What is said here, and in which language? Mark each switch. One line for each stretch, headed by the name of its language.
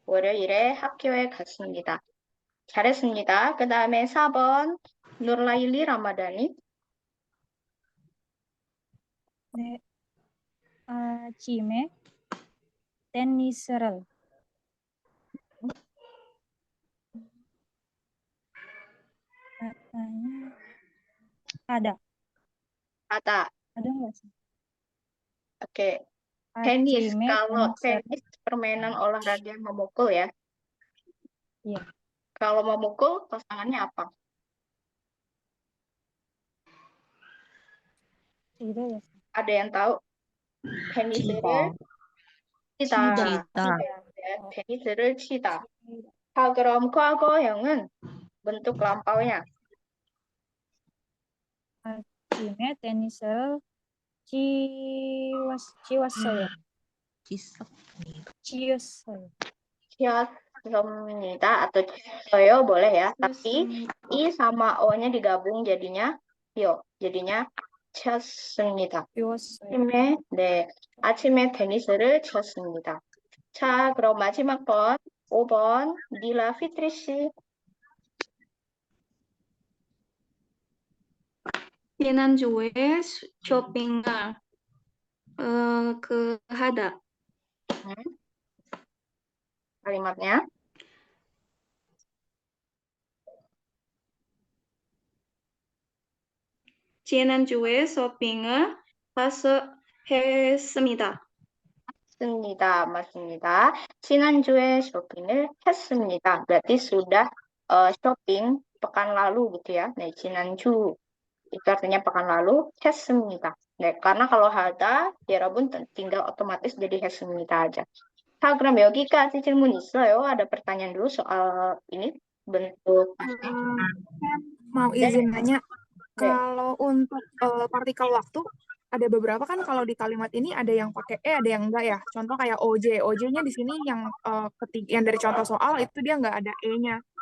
Korean: 월요일에 학교에 갔습니다. 잘했습니다. 그 다음에 4번 Nurlaili Ramadhani. 네, 아침에 테니스를
Indonesian: katanya ada nggak sih? Oke. Tenis,
Korean: A침에
Indonesian: kalau
Korean: 테니스를
Indonesian: tenis permainan olahraga memukul ya. Iya. Kalau memukul pasangannya apa? tidak ya. Ada yang tahu?
Korean: 테니스를 치다. Ya, 테니스를 치다. 자, 그럼 과거형은
Indonesian: bentuk lampaunya.
Korean: 아침에 테니스를 치웠어요. 치웠어요.
Indonesian: 치웠습니다 atau 치웠어요 boleh ya. Tapi I sama O-nya digabung jadinya 요. jadinya 쳤습니다.
Korean: 치웠어요. 아침에 테니스를 쳤습니다. 자, 그럼 마지막 번 5번 Dila Fitri 씨. 지난주에 쇼핑을 하다.
Indonesian: Kalimatnya
Korean: 지난주에 쇼핑을 했습니다. 맞습니다. 지난주에 쇼핑을 했습니다.
Indonesian: Berarti sudah shopping pekan lalu gitu ya. Nah, 지난주 itu artinya pekan lalu
Korean: 했습니다.
Indonesian: Nah, karena kalau 하다 여러분 tinggal otomatis jadi 했습니다 aja.
Korean: 자, 그럼 여기까지 질문 있어요?
Indonesian: Ada pertanyaan dulu soal ini bentuk Mau izin nanya, Oke. kalau untuk partikel waktu, ada beberapa kan kalau di kalimat ini ada yang pakai E, ada yang enggak ya. Contoh kayak OJ. OJ-nya di sini yang yang dari contoh soal itu dia nggak ada E-nya.